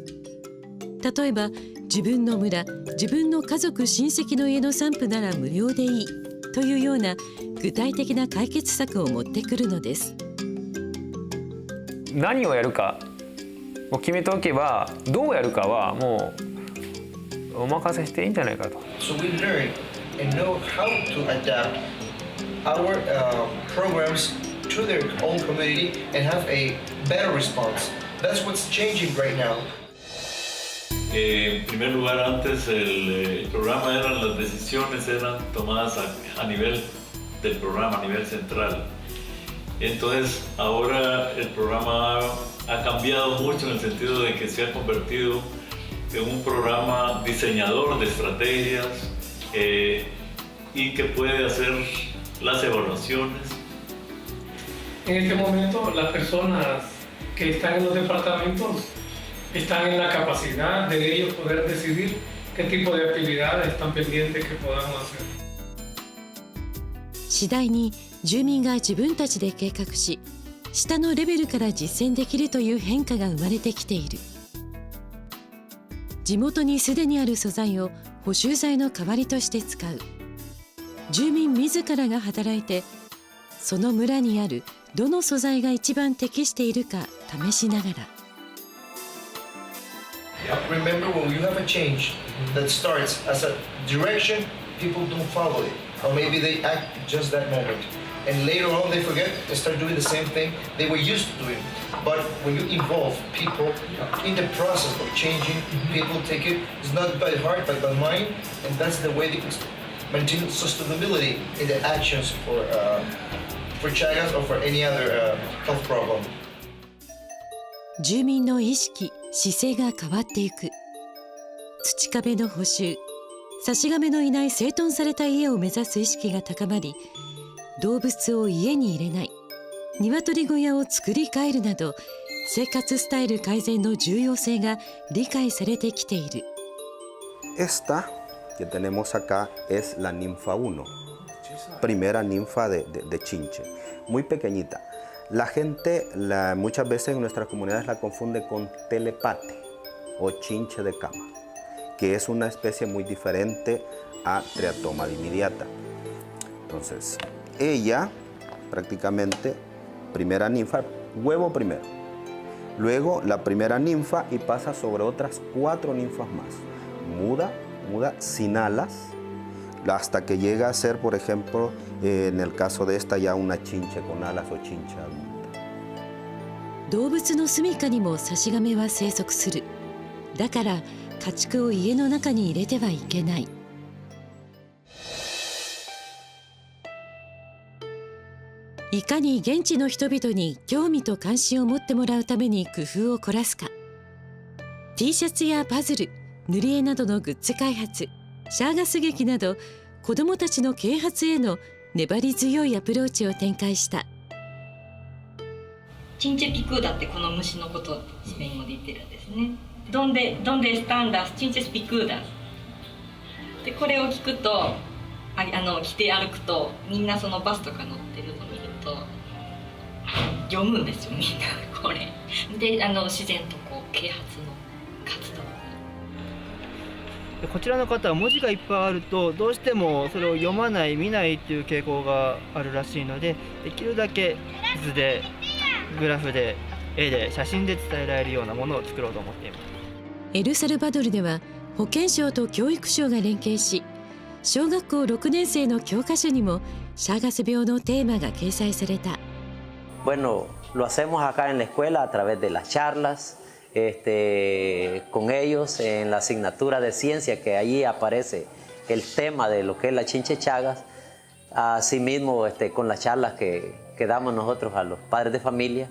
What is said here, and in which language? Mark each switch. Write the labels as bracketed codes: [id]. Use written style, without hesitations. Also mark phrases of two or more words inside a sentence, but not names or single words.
[ja] 例えば自分の村、自分の家族親戚の家の散布なら無料でいいというような具体的な解決策を持ってくるのです。何をやるかを決めておけば、どうやるかはもうお任せしていいんじゃないかと。 [en] So we learn and know how to adapt our programs to their own community and have a better response. That's what's changing right now. [es] En primer lugar, antes el programa las decisiones eran tomadas a nivel del programa, a nivel central. Entonces, ahora el programa ha cambiado mucho en el sentido de que se ha convertido en un programa diseñador de estrategias y que puede hacer las evaluaciones. En este momento, las personas que están en los departamentos están en la capacidad de ellos poder decidir qué tipo de actividades están pendientes que podamos hacer. [ja] 次第に住民が自分たちで計画し、下のレベルから実践できるという変化が生まれてきている。地元にすでにある素材を補修材の代わりとして使う。住民自らが働いて、その村にあるどの素材が一番適しているか試しながら。 [en] Remember, when you have a change that starts as a direction, people don't follow it, or maybe they act just that moment, and later on they forget and start doing the same thing they were used to doing. But when you involve people in the process of changing, people take it, it's not by heart but by mind, and that's the way they can maintain sustainability in the actions for Chagas or for any other health problem. [ja] 住民の意識、姿勢が変わっていく。土壁の補修、差し亀のいない整頓された家を目指す意識が高まり、動物を家に入れない、鶏小屋を作り変えるなど、生活スタイル改善の重要性が理解されてきている。 [es] Esta que tenemos acá es la ninfa 1, primera ninfa de chinche, muy pequeñita. La gente muchas veces en nuestras comunidades la confunde con telepate o chinche de cama, que es una especie muy diferente a Triatoma dimidiata. Entonces, ella prácticamente, primera ninfa, huevo primero, luego la primera ninfa y pasa sobre otras 4 ninfas más, muda, sin alas, hasta que llega a ser, por ejemplo, en el caso de esta ya una chinche con alas o chinche adulta. [ja] 動物の住処にも差し亀は生息する。だから家畜を家の中に入れてはいけない。いかに現地の人々に興味と関心を持ってもらうために工夫を凝らすか。T シャツやパズル、塗り絵などのグッズ開発、シャーガス劇など子どもたちの啓発への粘り強いアプローチを展開した。チンチェピクーダってこの虫のことをスペイン語で言ってるんですね。 [es] Donde están las chinches picudas? [ja] でこれを聞くと着て歩くとみんなそのバスとか乗ってるのを見ると読むんですよ、みんなこれで自然とこう啓発の活動に。こちらの方は文字がいっぱいあるとどうしてもそれを読まない見ないっていう傾向があるらしいので、できるだけ図でグラフで絵で写真で伝えられるようなものを作ろうと思っています。エルサルバドルでは保健省と教育省が連携し、小学校6年生の教科書にもシャーガス病のテーマが掲載された。 [es] Bueno, lo hacemos acá en la escuela a través de las charlas, con ellos en la asignatura de ciencia que allí aparece el tema de lo que es la chinche chagas, asimismo con las charlas que damos nosotros a los padres de familia.